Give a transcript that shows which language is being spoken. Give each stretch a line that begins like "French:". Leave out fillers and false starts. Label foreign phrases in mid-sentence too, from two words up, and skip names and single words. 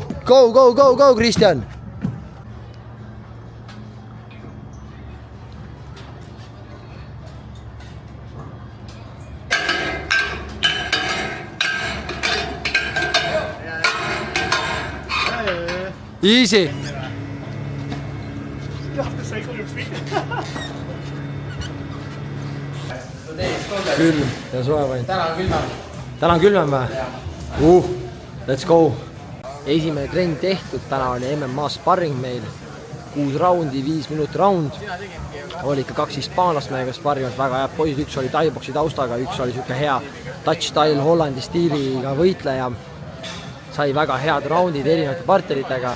English: Go, Kristjan. Easy. You have to cycle your feet.
Estonian: Külm ja soe vaid. Täna on külmem või?
English: Let's go.
Estonian: Esimene trenn tehtud, täna oli MMA sparring meil. 6 raundi, 5 minuti raund. Oli ikka 2 hispaanlast meiega sparrivad, väga head poisid. Üks oli thai-boksi taustaga, üks oli siuke hea touch-style Hollandi stiiliga võitleja. Sai väga head raundid erinevate partneritega.